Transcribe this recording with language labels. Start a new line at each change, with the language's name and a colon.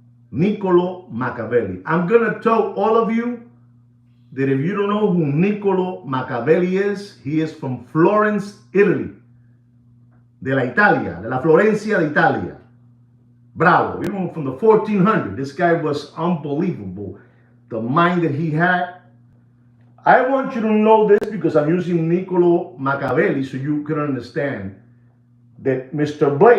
English: Niccolo Machiavelli. I'm gonna tell all of you that if you don't know who Niccolo Machiavelli is, he is from Florence, Italy.
Spanish: De la Florencia de Italia.
English: Bravo, from the 1400s. This guy was unbelievable. The mind that he had. I want you to know this because I'm using Niccolo Machiavelli so you can understand that Mr.